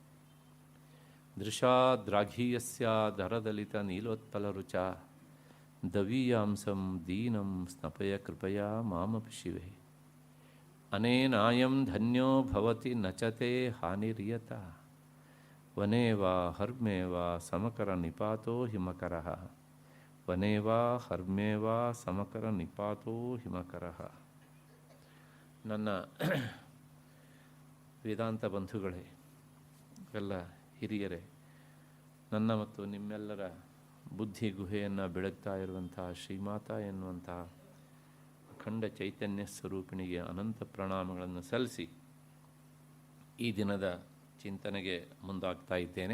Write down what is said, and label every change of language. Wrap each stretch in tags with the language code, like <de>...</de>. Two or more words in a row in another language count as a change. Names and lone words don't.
<sa>ದೃಶಾದ್ರಾಘೀಯಸ್ಯಾದರದಲಿತನೀಲೋತ್ಪಲರುಚಾ ದವೀಯಾಂಸಂ ದೀನಂ ಸ್ನಪಯ ಕೃಪಯಾ ಮಾಮಪಿ ಶಿವೆ. ಅನೇನಾಯಂ ಧನ್ಯೋ ಭವತಿ ನಚತೆ ಹಾನಿರಿಯತ ವನೇ ವಾ ಹರ್ಮೇ ವಾ ಸಮಕರ ನಿಪಾತೋ ಹಿಮಕರಃ ವನೇ ವಾ ಹರ್ಮೇ ವಾ ಸಮಕರ ನಿಪಾತೋ ಹಿಮಕರಃ.</sa> <kn>ನನ್ನ ವೇದಾಂತ ಬಂಧುಗಳೇ, ಎಲ್ಲ ಹಿರಿಯರೇ, ನನ್ನ ಮತ್ತು ನಿಮ್ಮೆಲ್ಲರ ಬುದ್ಧಿ ಗುಹೆಯನ್ನು ಬೆಳಗ್ತಾ ಇರುವಂತಹ ಶ್ರೀಮಾತಾ ಎನ್ನುವಂತಹ ಅಖಂಡ ಚೈತನ್ಯ ಸ್ವರೂಪಿಣಿಗೆ ಅನಂತ ಪ್ರಣಾಮಗಳನ್ನು ಸಲ್ಲಿಸಿ ಈ ದಿನದ ಚಿಂತನೆಗೆ ಮುಂದಾಗ್ತಾ ಇದ್ದೇನೆ.</kn>